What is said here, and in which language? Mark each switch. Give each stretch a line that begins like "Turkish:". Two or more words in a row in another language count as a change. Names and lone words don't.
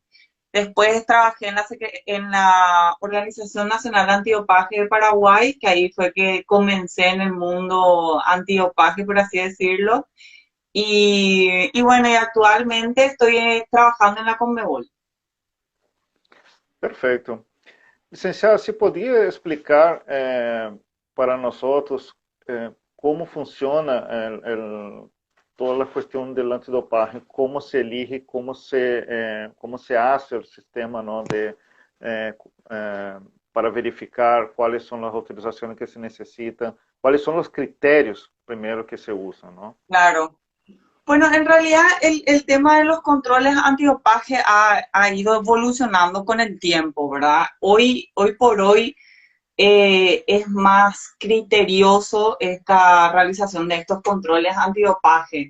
Spanish: Después trabajé en la Organización Nacional Antidopaje de Paraguay, que ahí fue que comencé en el mundo antidopaje, por así decirlo. Y bueno, y actualmente estoy trabajando en la Conmebol.
Portuguese: Perfecto. Licenciada, se podia explicar para nós como funciona toda a questão do antidopaje,
Spanish: como se elige, como se hace
Portuguese: o sistema, ¿no? eh, para verificar quais são as autorizações que se necessitam, quais são os critérios primeiro que se usam,
Spanish: ¿no? Claro. Bueno, en realidad el tema de los controles antidopaje ha ido evolucionando con el tiempo, ¿verdad? Hoy por hoy es más criterioso esta realización de estos controles antidopaje.